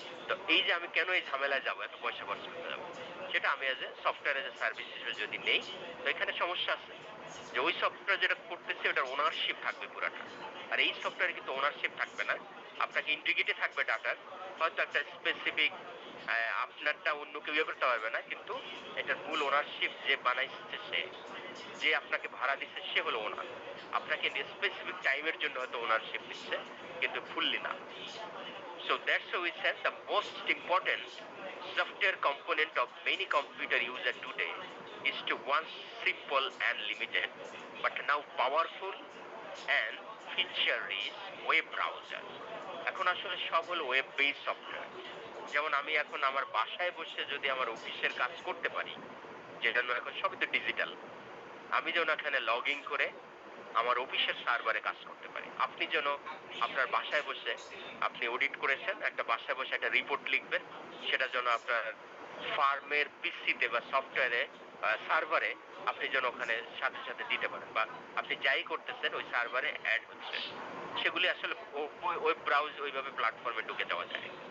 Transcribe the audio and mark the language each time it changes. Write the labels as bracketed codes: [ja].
[bn] তো এই যে আমি কেন এই ঝামেলায় যাবো, এত পয়সা খরচ করতে যাবো, সেটা আমি as a software as a service হিসেবে যদি নেই, তো এখানে সমস্যা আছে যে ওই সফটওয়্যার যেটা করতেছে ওটার ওনারশিপ থাকবে পুরাটা, আর এই সফটওয়্যারে কিন্তু ওনারশিপ থাকবে না, আপনাকে ইন্টিগ্রিটি থাকবে ডাটার, হয়তো একটা স্পেসিফিক আপনারটা অন্য কেউ ইয়ে করতে পারবে না, কিন্তু এটার মূল ওনারশিপ যে বানাইছে সে, যে আপনাকে ভাড়া দিচ্ছে সে হলো ওনার, আপনাকে স্পেসিফিক টাইমের জন্য হয়তো ওনারশিপ দিচ্ছে, কিন্তু ফুললি না। [en] So that's why we said the most important software component of many computer user today is to one simple and limited, but now powerful and feature rich web browser. [bn] এখন আসলে সব হলো web based software. যেমন আমি এখন আমার বাসায় বসে যদি আমার অফিসের কাজ করতে পারি, যেটা এখন সবই তো ডিজিটাল, আমি যেন এখানে লগ ইন করে আমার অফিসের সার্ভারে কাজ করতে পারি। আপনি যেন আপনার বাসায় বসে, আপনি অডিট করেছেন, একটা বাসায় বসে একটা রিপোর্ট লিখবেন, সেটা যেন আপনার ফার্মের পিসিতে বা সফটওয়্যারে সার্ভারে আপনি যেন ওখানে সাথে সাথে দিতে পারেন, বা আপনি যাই করতেছেন ওই সার্ভারে অ্যাড হচ্ছে, সেগুলি আসলে ওয়েব ব্রাউজ ওইভাবে প্ল্যাটফর্মে ঢুকে যাওয়া যায়।